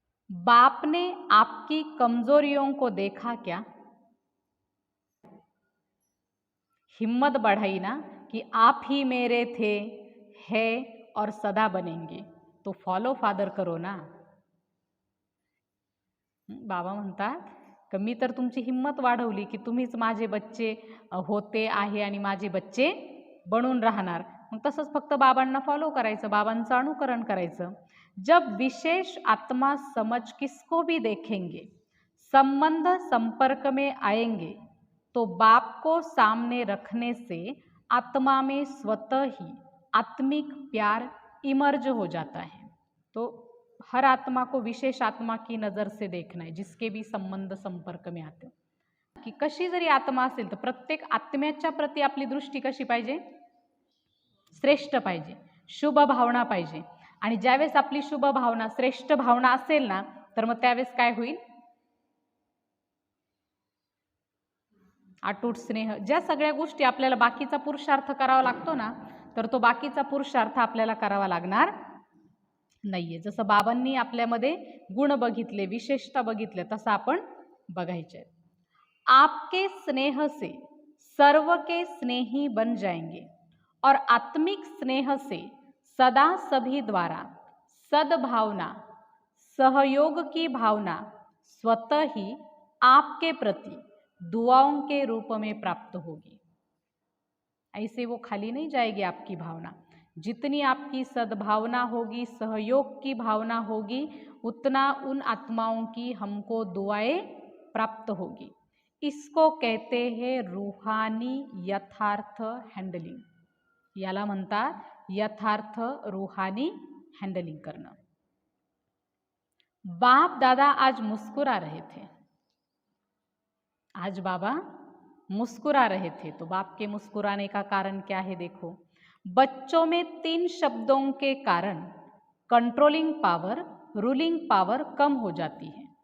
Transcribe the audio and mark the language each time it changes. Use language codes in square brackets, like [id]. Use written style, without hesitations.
[hi] बाप ने आपकी कमजोरियों को देखा क्या? हिम्मत बढ़ाई ना कि आप ही मेरे थे, है और सदा बनेंगे, तो फॉलो फादर करो ना। [mr] बाबा म्हणतात की मी तर तुमची हिम्मत वाढवली की तुम्हीच माझे बच्चे होते आहे आणि माझे बच्चे बनून राहणार, मग तसंच फक्त बाबांना फॉलो करायचं, बाबांचं अनुकरण करायचं। [hi] जब विशेष आत्मा समझ किसको भी देखेंगे, संबंध संपर्क में आएंगे, तो बाप को सामने रखने से आत्मा में स्वतः ही आत्मिक प्यार इमर्ज हो जाता है। तो हर आत्मा को विशेष आत्मा की नज़र से देखना है, जिसके भी संबंध संपर्क में आते [mr] की कशी जरी आत्मा असेल तर प्रत्येक आत्म्याच्या प्रती आपली दृष्टी कशी पाहिजे? श्रेष्ठ पाहिजे, शुभ भावना पाहिजे। आणि ज्यावेळेस आपली शुभ भावना, श्रेष्ठ भावना असेल ना, तर मग त्यावेळेस काय होईल? अटूट स्नेह, ज्या सगळ्या गोष्टी आपल्याला बाकीचा पुरुषार्थ करावा लागतो ना, तर तो बाकीचा पुरुषार्थ आपल्याला करावा लागणार नाहीये। जसं बाबांनी आपल्यामध्ये गुण बघितले, विशेषता बघितले, तसं आपण बघायचे। [hi] आपके स्नेह से सर्व के स्नेही बन जाएंगे और आत्मिक स्नेह से सदा सभी द्वारा सद्भावना, सहयोग की भावना स्वतः ही आपके प्रति दुआओं के रूप में प्राप्त होगी। ऐसे वो खाली नहीं जाएगी आपकी भावना। जितनी आपकी सद्भावना होगी, सहयोग की भावना होगी, उतना उन आत्माओं की हमको दुआएं प्राप्त होगी। इसको कहते हैं रूहानी यथार्थ हँडलिंग। [mr] याला म्हणतात यथार्थ रूहानी हँडलिंग करणं। [hi] बाप दादा आज मुस्कुरा रहे थे, आज बाबा मुस्कुरा रहे थे। तो बाप के मुस्कुराने का कारण क्या है? देखो, बच्चों में 3 शब्दों के कारण कंट्रोलिंग पावर, रूलिंग पावर कम हो जाती है।